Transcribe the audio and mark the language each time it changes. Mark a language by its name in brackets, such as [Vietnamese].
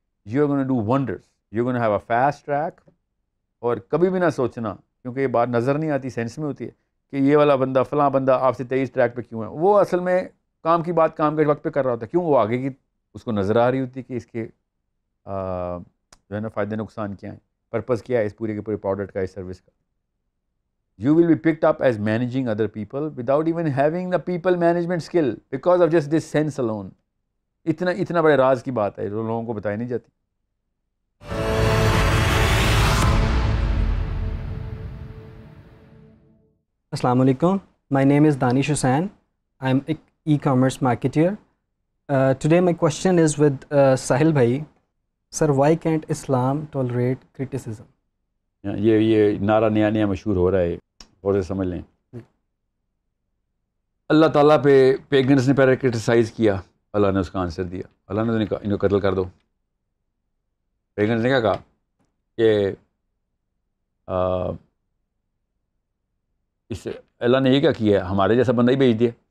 [English] You are gonna do wonders, you gonna have a fast track. [Urdu] اور کبھی بھی نہ سوچنا، کیونکہ یہ بات نظر نہیں آتی، سینس میں ہوتی ہے، کہ یہ والا بندہ فلاں بندہ آپ سے 23 ٹریک پہ کیوں ہے. وہ اصل میں کام کی بات کام کے وقت پہ کر رہا ہوتا ہے. کیوں؟ وہ آگے کی اس کو نظر آ رہی ہوتی کہ اس کے جو ہے نا فائدے نقصان کیا ہیں, پرپز کیا ہے اس پورے کے پورے پروڈکٹ کا, اس سروس کا. [English] You will be picked up as managing other people without even having the people management skill because of just this sense alone. [Urdu] اتنا بڑے راز کی بات ہے جو لوگوں کو بتائی نہیں جاتی. [Arabic] Assalamu alaikum. [English] My name is Danish Hussain. I'm an e-commerce marketer. Today my question is with Sahil bhai. Sir, why can't Islam tolerate criticism? [Urdu] یہ نعرہ نیا مشہور ہو رہا ہے, اور سے سمجھ لیں. اللہ تعالیٰ پہ پیگنس نے پہلے کرٹیسائز کیا, اللہ نے اس کا آنسر دیا. اللہ نے ان کو قتل کر دو. پیگنس نے کیا کہا کہ اس اللہ نے یہ کیا کیا, ہمارے جیسا بندہ ہی بھیج دیا.